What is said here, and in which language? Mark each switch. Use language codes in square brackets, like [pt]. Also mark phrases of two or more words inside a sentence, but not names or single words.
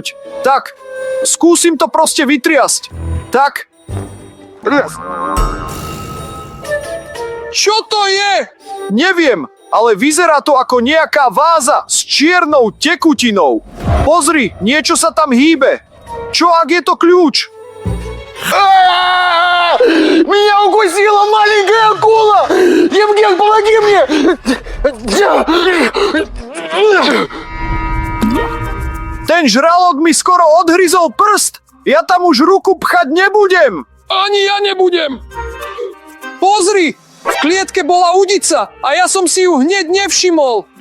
[sk] Tak, skúsim to proste vytriasť. Tak. Čo to je? Neviem, ale vyzerá to ako nejaká váza s čiernou tekutinou. Pozri, niečo sa tam hýbe. Čo ak je to kľúč? [ru] Меня укусила маленькая акула! Евген, помоги мне! [sk] Ten žralok mi skoro odhryzol prst. Ja tam už ruku pchať nebudem. Ani ja nebudem. Pozri, v klietke bola udica a ja som si ju hneď nevšimol.